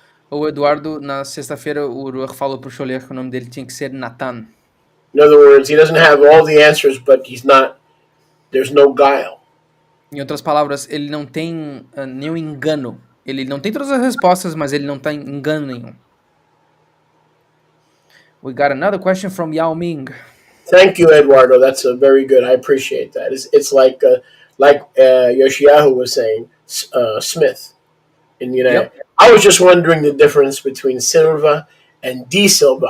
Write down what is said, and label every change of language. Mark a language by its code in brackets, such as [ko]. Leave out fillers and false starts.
[pt] O Eduardo, na sexta-feira, o Ruach falou pro Choler que o nome dele tinha que ser Nathan. [en] In other words, he doesn't have all the answers, but there's no guile. [pt] Em outras palavras, ele não tem nenhum engano. Ele não tem todas as respostas, mas ele não tem engano nenhum. [en] We got another question from Yao Ming. Thank you, Eduardo. That's very good. I appreciate that. It's like Yoshiyahu was saying, Smith in the United. Yep. I was just wondering the difference between Silva and D Silva.